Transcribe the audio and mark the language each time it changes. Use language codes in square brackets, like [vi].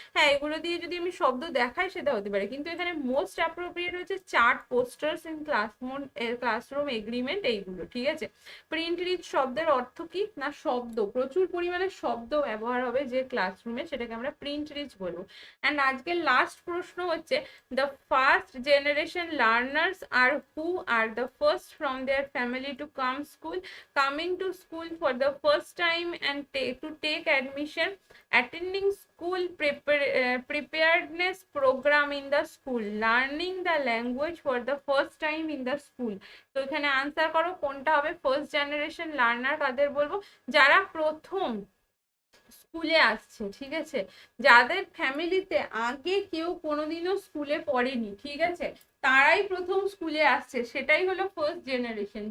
[bn] হ্যাঁ, এগুলো দিয়ে যদি আমি শব্দ দেখাই সেটা হতে পারে, কিন্তু এখানে মোস্ট অ্যাপ্রোপ্রিয়েট হচ্ছে chart, posters in classroom agreement, এইগুলো। ঠিক আছে। প্রিন্ট রিচ শব্দের অর্থ কি না, শব্দ, প্রচুর পরিমাণে শব্দ ব্যবহার হবে যে ক্লাসরুমে, সেটাকে আমরা প্রিন্ট রিচ বলবো। [en] and [bn] আজকের লাস্ট প্রশ্ন হচ্ছে, [en] The first generation learners are who are the first from their family to come school, coming to school for the first time and to take admission, attending school preparedness program in the school, learning the language for the first time in the school। [bn] তো এখানে answer করো কোনটা হবে। First generation learner কাদের বলবো, যারা প্রথম স্কুলে আসছে। ঠিক আছে, যাদের ফ্যামিলিতে আগে কেউ কোনোদিনও স্কুলে পড়েনি, ঠিক আছে, তারাই প্রথম স্কুলে আসছে, সেটাই হলো ফার্স্ট জেনারেশন।